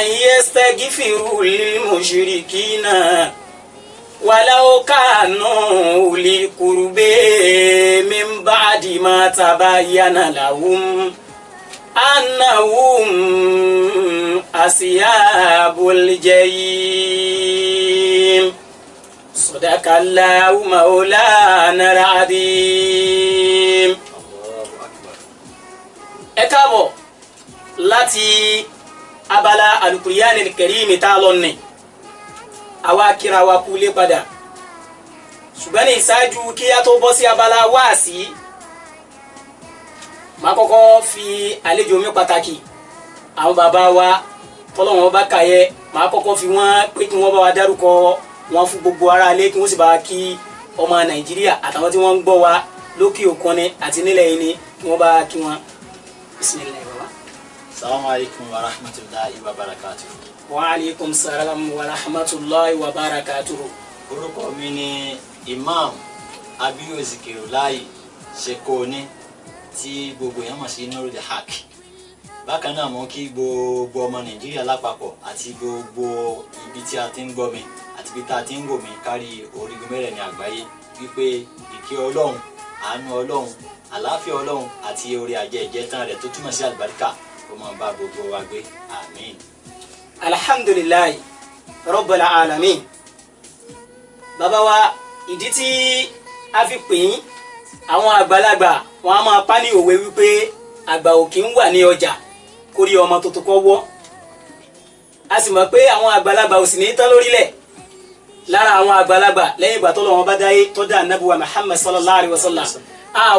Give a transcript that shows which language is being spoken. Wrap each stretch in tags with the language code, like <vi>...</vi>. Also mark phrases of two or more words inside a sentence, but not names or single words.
<ar>يستغفروا للمشركين ولو كانوا أولي قرب من بعد ما تبين لهم أنهم أصحاب الجحيم صدق الله مولانا العظيم.</ar> <yo>ẹ káàbọ̀ láti abala Al-Qur'an al-Karim tá lọ ní àwa kíra wa kú lé padà ṣùgbọ́n ní ìṣáájú kí a tó bọ́ sí abala wáàsí máa kọ́kọ́ fi àlejò mi pàtàkì àwọn bàbá wa tọ́lọ́wọ́n bá kàyẹ máa kọ́kọ́ fi wọ́n pé kí wọ́n bá wa dárúkọ wọn fún gbogbo ará ilé kí wọ́n sì bá kí ọmọ Nàìjíríà àtàwọn tí wọ́n ń gbọ́ wa lókè òkun ni àti nílẹ̀ yìí ni kí wọ́n bá kí wọn. Bismillah baba.</yo> <ar>السلام عليكم ورحمة الله وبركاته. وعليكم السلام ورحمة الله وبركاته.</ar> <yo>Orúkọ mi ni Imam Abiyu Zikirulahi Shekoni tí gbogbo èèyàn mọ̀ sí Nurul Haq. Bákan náà mo kí gbogbo ọmọ Nàìjíríà lápapọ̀ àti gbogbo ibi tí a ti ń gbọ́ mi àti ibi tí a ti ń wò mí kárí orígun mẹ́rẹ̀ẹ̀rin àgbáyé wípé ìkẹ́ Ọlọ́run àánú Ọlọ́run àlàáfíà Ọlọ́run àti orí ajẹ́ ìjẹ́tàn rẹ̀ tó túmọ̀ sí àlùbáríkà ó máa bá gbogbo wa gbé àmín.</yo> <ar>الحمد لله رب العالمين.</ar> <yo>Bàbá wa ìdí tí a fi pè yín àwọn àgbàlagbà wọn a máa pa ní òwe wípé àgbà ò kì í wà ní ọjà kórí ọmọ tuntun kọ́ wọ́ a sì mọ̀ pé àwọn àgbàlagbà ò sì ní tán lórílẹ̀ lára àwọn àgbàlagbà lẹ́yìn ìgbà tó lọ́wọ́ bá dáyé tó dá ànábì wa Muhammad</yo> <ar>صلى الله عليه وسلم</ar>